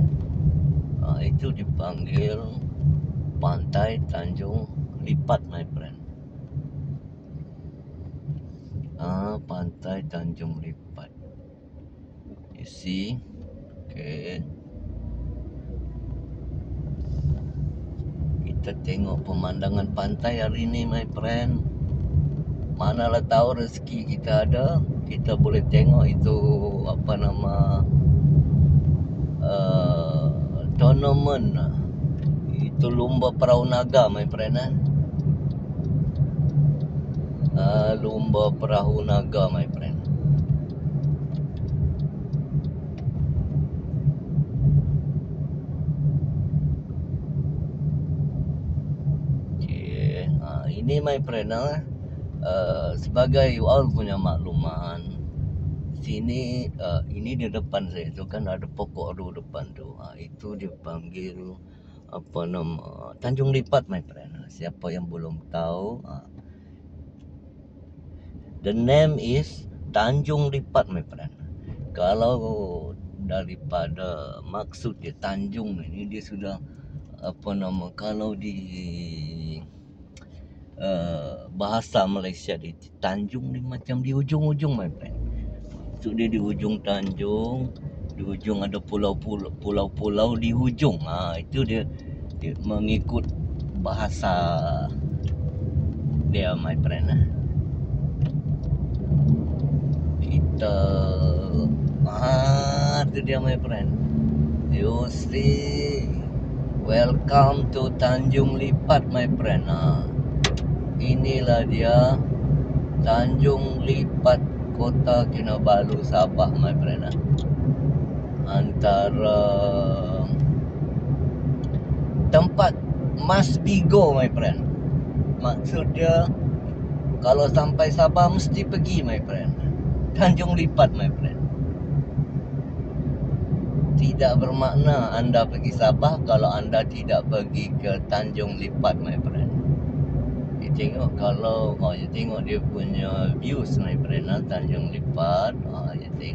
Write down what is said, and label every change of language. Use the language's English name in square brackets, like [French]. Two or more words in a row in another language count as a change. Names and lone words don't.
[Malay] Itu dipanggil Pantai Tanjung Lipat [English] my friend. [Malay] Pantai Tanjung Lipat. [English] You see, okay. [Malay] Kita tengok pemandangan pantai hari ini [English] my friend. [Malay] Manalah tahu rezeki kita ada, kita boleh tengok itu tournament, itu lumba perahu naga [English] my friend. [Malay] Lumba perahu naga [English] my friend. [Malay] Okay. Ini [English] my friend, [Malay] sebagai awal punya makluman, sini ini di depan saya tu kan ada pokok ru depan tu. Itu dipanggil Tanjung Lipat [English] my friend. [Malay] Siapa yang belum tahu, [English] the name is Tanjung Lipat my friend. [Malay] Kalau daripada maksud dia Tanjung ini, dia sudah kalau di bahasa Malaysia di Tanjung ni macam di ujung-ujung [English] my friend. [Malay] So dia di ujung Tanjung, di ujung ada pulau-pulau di hujung. Itu dia mengikut bahasa dia [English] my friend. [Malay] Kita itu dia [English] my friend. You see, welcome to Tanjung Lipat my friend. [Malay] Inilah dia Tanjung Lipat, Kota Kinabalu, Sabah [English] my friend. [Malay] Antara tempat [English] must be go my friend. [Malay] Maksud dia kalau sampai Sabah mesti pergi [English] my friend. [Malay] Tanjung Lipat [English] my friend. [Malay] Tidak bermakna anda pergi Sabah kalau anda tidak pergi ke Tanjung Lipat [English] my friend. [Malay] Tengok kalau you tengok dia punya views [English] my friend, [Malay] Tanjung Lipat.